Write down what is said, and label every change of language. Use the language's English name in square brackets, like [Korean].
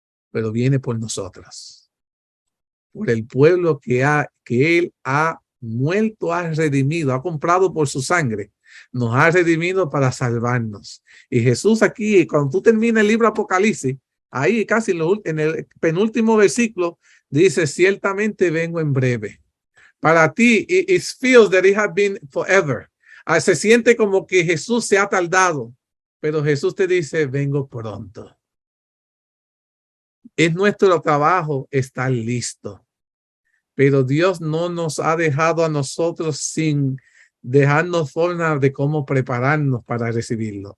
[Spanish] Pero viene por nosotros. Por el pueblo que él ha muerto, ha redimido, ha comprado por su sangre. Nos ha redimido para salvarnos. Y Jesús aquí, cuando tú terminas el libro Apocalipsis, ahí casi en el penúltimo versículo, dice, ciertamente vengo en breve. Para ti, [English] it feels that it has been forever. [Spanish] Se siente como que Jesús se ha tardado, pero Jesús te dice, vengo pronto. Es nuestro trabajo estar listo. Pero Dios no nos ha dejado a nosotros sin dejarnos forma de cómo prepararnos para recibirlo.